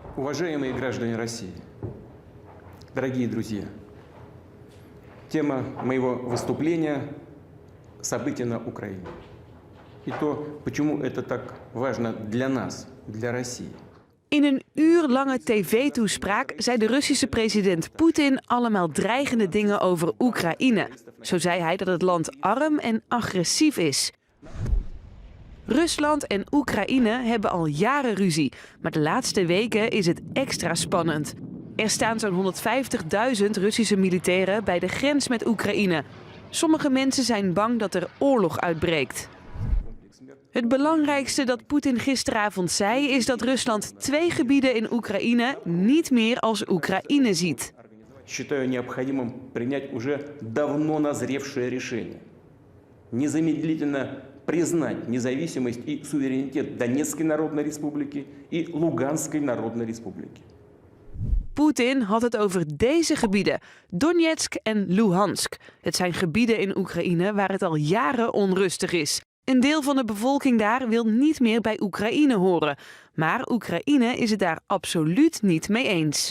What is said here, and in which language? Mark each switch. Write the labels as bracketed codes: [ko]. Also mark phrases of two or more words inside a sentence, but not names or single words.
[ru] Уважаемые граждане России, дорогие друзья, тема моего выступления – события на Украине. И то, почему это так важно для нас, для России. [nl] In een uurlange tv-toespraak zei de Russische president Poetin allemaal dreigende dingen over Oekraïne. Zo zei hij dat het land arm en agressief is. Rusland en Oekraïne hebben al jaren ruzie, maar de laatste weken is het extra spannend. Er staan zo'n 150.000 Russische militairen bij de grens met Oekraïne. Sommige mensen zijn bang dat er oorlog uitbreekt. Het belangrijkste dat Poetin gisteravond zei is dat Rusland 2 gebieden in Oekraïne niet meer als Oekraïne ziet. [ru] Считаю необходимым принять уже давно назревшее решение. Незамедлительно признать независимость и суверенитет Донецкой Народной Республики и Луганской Народной Республики. [nl] Poetin had het over deze gebieden, Donetsk en Luhansk. Het zijn gebieden in Oekraïne waar het al jaren onrustig is. Een deel van de bevolking daar wil niet meer bij Oekraïne horen. Maar Oekraïne is het daar absoluut niet mee eens.